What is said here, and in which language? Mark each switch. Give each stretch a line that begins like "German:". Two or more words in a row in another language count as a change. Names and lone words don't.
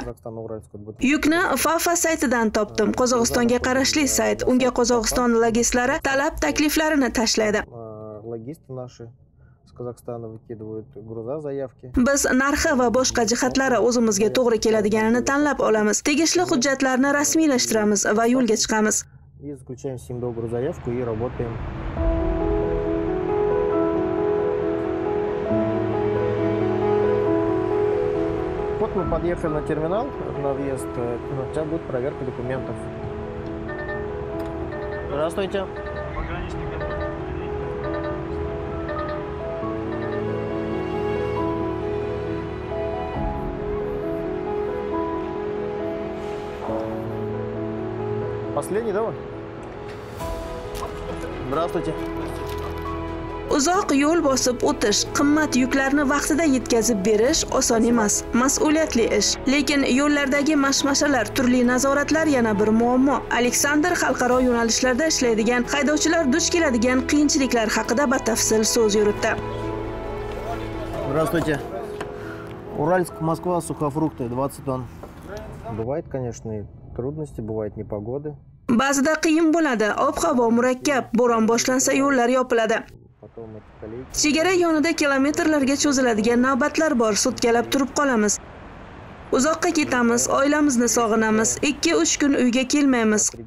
Uzbek: Yukni Fafa saytidan topdim. Qozog'istonga qarashli sayt. Unga Qozog'iston logistlari talab takliflarini tashlaydi. Biz narxi va boshqa jihatlari o'zimizga to'g'ri keladiganini tanlab olamiz. Tegishli hujjatlarni rasmiylashtiramiz va yo'lga chiqamiz.
Russian: Вот мы подъехали на терминал, на въезд. Сейчас будет проверка документов. Здравствуйте. Последний, да? Здравствуйте.
Uzbek: Uzoq yo'l bosib o'tish, qimmat yuklarni vaqtida yetkazib berish oson emas, mas'uliyatli ish. Lekin yo'llardagi mashmashalar, turli nazoratlar yana bir muammo. Aleksandr xalqaro yo'nalishlarda ishlaydigan haydovchilar duch keladigan qiyinchiliklar haqida batafsil so'z yuritdi.
Russian: Здравствуйте. Уральск, Москва, сухофрукты, 20 тонн. Бывает, конечно, и трудности, бывает непогоды.
Uzbek: Ba'zida qiyin bo'ladi, ob-havo murakkab, bo'ron boshlansa yo'llar yopiladi. Chegara yonida kilometrlarga cho'ziladigan navbatlar bor, sutkalab turib qolamiz. Uzoqqa ketamiz, oilamizni sog'inamiz, 2-3 kun uyga kelmaymiz.